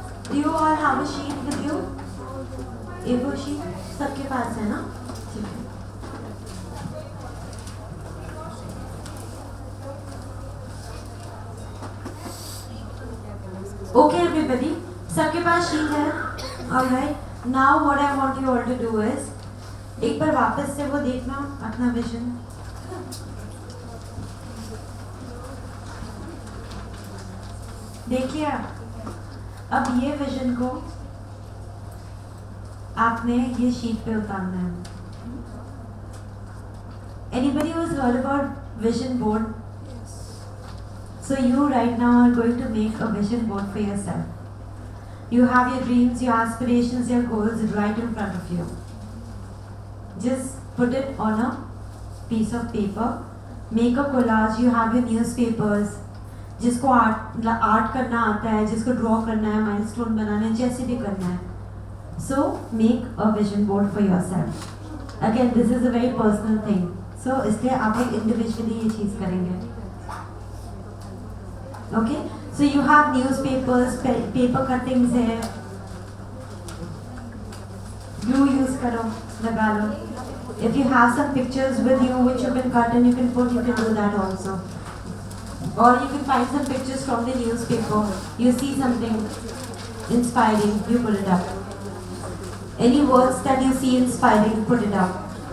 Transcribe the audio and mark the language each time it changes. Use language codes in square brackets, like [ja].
[en] Do you all have a sheet with you? [hi] A4 sheet सबके पास है ना? ठीक है. [en] Okay, everybody. [hi] सबके पास शीट है. [en] Alright. Now what I want you all to do is, [hi] एक बार वापस से वो देखना अपना विजन. देखिए, अब ये विजन को आपने ये शीट पे उतारना है. [en] Anybody who's heard about vision board? So you right now are going to make a vision board for yourself. You have your dreams, your aspirations, your goals right in front of you. Just put it on a piece of paper. Make a collage. You have your newspapers. [hi] जिसको art करना आता है, जिसको draw करना है, milestone बनाना है, जैसे भी करना है. [en] So make a vision board for yourself. Again, this is a very personal thing. [hi] So इसलिए आप एक individually ये चीज़ करेंगे. [en] Okay? So you have newspapers, paper cuttings है. [hi] Glue use करो, लगा लो. [en] If you have some pictures with you which you can cut and you can put, you can do that also. Or you can find some pictures from the newspaper. You see something inspiring, you put it up. Any words that you see inspiring, put it up.